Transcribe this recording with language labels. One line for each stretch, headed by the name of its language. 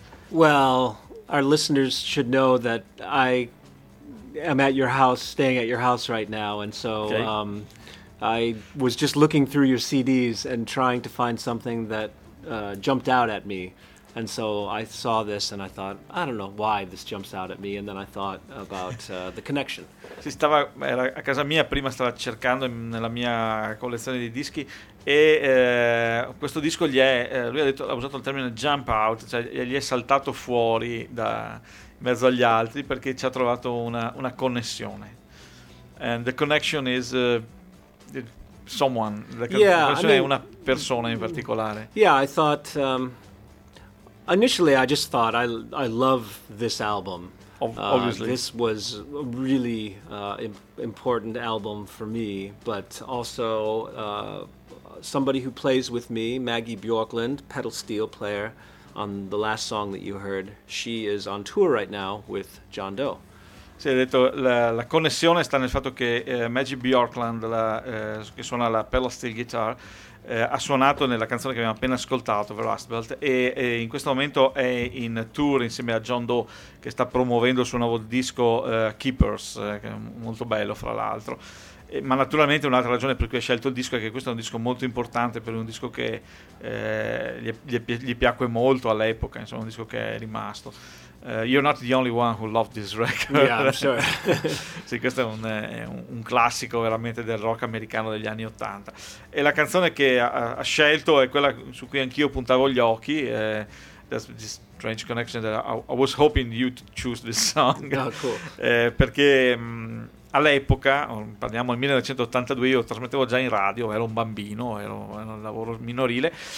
English: Well, our listeners should know that I'm at your house, staying at your house right now, and so okay. I was just looking through your CDs and trying to find something that jumped out at me. And so I saw this and I thought, I don't know why this jumps out at me, and then I thought about the connection.
Italian: Si stava era a casa mia, prima stava cercando nella mia collezione di dischi, e questo disco gli è lui ha detto, ha usato il termine jump out, cioè gli è saltato fuori da mezzo agli altri, perché ci ha trovato una connessione.
English: And the connection is someone,
Italian: la connessione, è una persona in particolare.
English: Yeah, I thought initially I just thought I love this album. Obviously. This was a really important album for me, but also somebody who plays with me, Maggie Bjorklund, pedal steel player, on the last song that you heard, she is on tour right now with John Doe.
Italian: Si è detto, la connessione sta nel fatto che Maggie Bjorklund, che suona la pedal steel guitar, ha suonato nella canzone che abbiamo appena ascoltato, The Rust Belt, e in questo momento è in tour insieme a John Doe, che sta promuovendo il suo nuovo disco Keepers, che è molto bello fra l'altro. Ma naturalmente un'altra ragione per cui ha scelto il disco è che questo è un disco molto importante, per un disco che gli piacque molto all'epoca, insomma, un disco che è rimasto.
English: You're not the only one who loved this record. Yeah, I'm sure.
Italian: Sì, questo è un classico veramente del rock americano degli anni Ottanta. E la canzone che ha scelto è quella su cui anch'io puntavo gli occhi.
English: That's this strange connection that I was hoping you to choose this song. Oh, cool.
Italian: Perché all'epoca, parliamo del 1982, io trasmettevo già in radio, ero un bambino, ero un lavoro minorile.